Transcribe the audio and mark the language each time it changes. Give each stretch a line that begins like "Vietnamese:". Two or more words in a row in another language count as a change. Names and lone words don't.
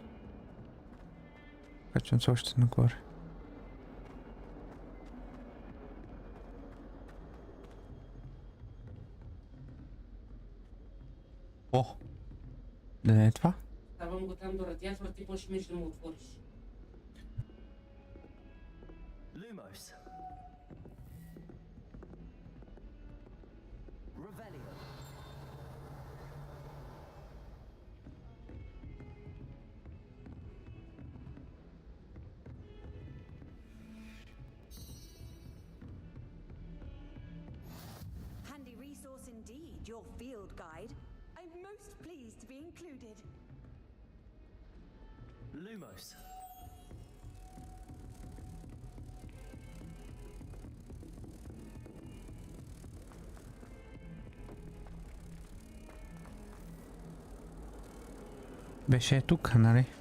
Bulgarian: Качвам се още нагоре. О! Да не е това? Ставам го там до радиатора, ти почнеш да му отвориш.
English: Lumos. Revelio. Handy resource indeed, your field guide. I'm most pleased to be included. Lumos.
Bulgarian: Беше тук, нали?